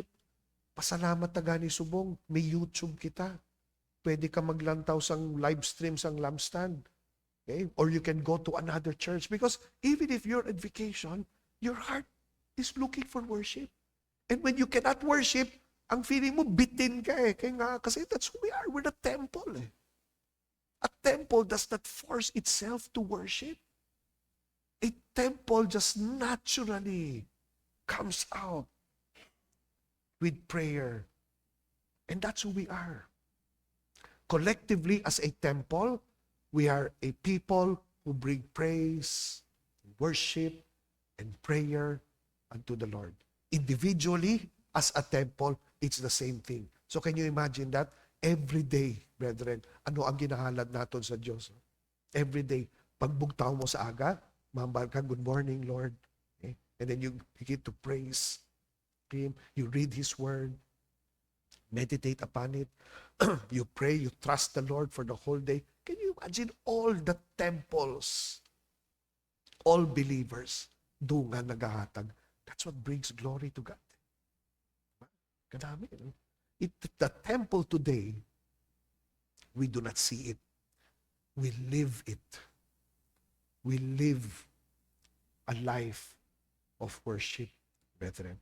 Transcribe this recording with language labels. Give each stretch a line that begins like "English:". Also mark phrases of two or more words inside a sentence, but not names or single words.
Hiligaynon: Pasalamat na gani subong, may YouTube kita. Pwede ka maglantaw sang live stream sang lampstand. Okay?
English: Or you can go to another church because even if you're on vacation, your heart is looking for worship. And when you cannot worship,
Filipino: ang feeling mo, bitin ka kasi
English: that's who we are. We're the temple A temple does not force itself to worship. A temple just naturally comes out with prayer. And that's who we are. Collectively, as a temple, we are a people who bring praise, worship, and prayer unto the Lord. Individually, as a temple, it's the same thing. So can you imagine that? Every day, brethren,
Hiligaynon: ano ang ginahalad natin sa Diyos?
English: Every day,
Hiligaynon: pagbugtaw mo sa aga, mambal ka,
English: good morning, Lord. Okay? And then you begin to praise Him. You read His Word. Meditate upon it. You pray, you trust the Lord for the whole day. Can you imagine all the temples, all believers,
Hiligaynon: doon nga naghahatag?
English: That's what brings glory to God.
Hiligaynon: Kadami.
English: The temple today, we do not see it. We live it. We live a life of worship, brethren.